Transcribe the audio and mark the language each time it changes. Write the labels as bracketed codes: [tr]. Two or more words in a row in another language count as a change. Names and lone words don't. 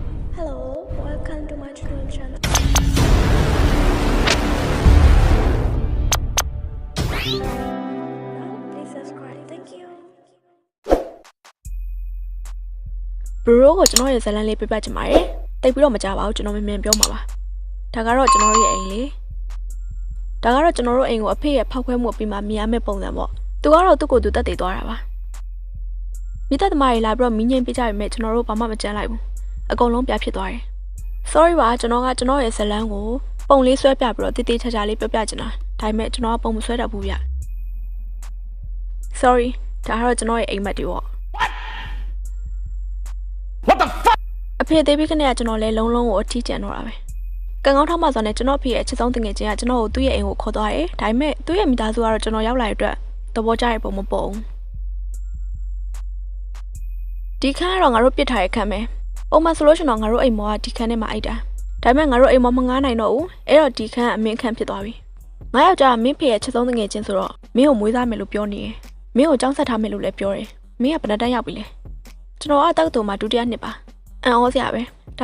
[en] Hello, welcome to my tutorial channel. Now, please subscribe. Thank you. [my] Bro ကိုကျွန်တော်ရဲ့ဇာတ်လမ်းလေးပြပြချင်ပါတယ်။တိတ်ပြီးတော့မကြပါဘူးကျွန်တော်မြန်ပြောမှာပါ။ဒါကတော့ကျွန်တော်ရဲ့အိမ်လေး။ဒါ ကတော့ကျွန်တော်တို့အိမ်ကိုအဖေရဲ့ဖောက်ခွဲမှုပြီးမှမြင်ရမယ့်ပုံစံပေါ့။သူကတော့သူ့ကိုယ်သူတက်တည်သွားတာပါ။မိသက်သမားတွေလာပြီးတော့မင်းငိမ့်ပြကြရမယ်ကျွန်တော်တို့ဘာမှမကြမ်းလိုက်ဘူး။အကုန်လုံးပြဖြစ်သွားတယ်။ Sorry ပါကျွန်တော်ရဲ့ဇာတ်လမ်းကိုပုံလေးဆွဲပြပြီးတော့တိတိကျကျလေးပြပြချင်တာ။ဒါပေမဲ့ကျွန်တော်ကပုံမဆွဲတတ်ဘူးဗျ။ Sorry ဒါကတော့ကျွန်တော်ရဲ့အိမ်မက်တွေပေါ့ [en] What the fuck [my] အဖေသေးပြီးခနဲ့ကကျွန်တော်လဲလုံးလုံးကိုအထီးကျန်တော့တာပဲကံကောင်းထောက်မှဆိုနဲ့ကျွန်တော်ဖေရဲ့အချစ်ဆုံးတငယ်ချင်းကကျွန်တော်ကိုသူ့ရဲ့အိမ်ကိုခေါ်သွားတယ်ဒါပေမဲ့သူ့ရဲ့မိသားစုကတော့ကျွန်တော်ရောက်လာတဲ့အတွက်သဘောကျတဲ့ပုံမပေါ်ဘူး ဒီခန်းကတော့ငါတို့ပြစ်ထားတဲ့ခန်းပဲပုံမှန်ဆိုလို့ရှိရင်တော့ငါတို့အိမ်မောကဒီခန်းထဲမှာအိတ်တာဒါပေမဲ့ငါတို့အိမ်မောမငားနိုင်တော့ဘူးအဲ့တော့ဒီခန်းအမင်းခန်းဖြစ်သွားပြီငါယောက်ျားမင်းဖေရဲ့အချစ်ဆုံးတငယ်ချင်းဆိုတော့မင်းကိုမွေးစားမယ်လို့ပြောနေတယ်မင်းကိုကြောင်းဆက်ထားမယ်လို့လည်းပြောတယ်မင်းကဘယ်နှတန်းရောက်ပြီလဲကျွန်တော်ကတောက်တူမှာဒုတိယနှစ်ပါအံ့ဩစရာပဲဒါ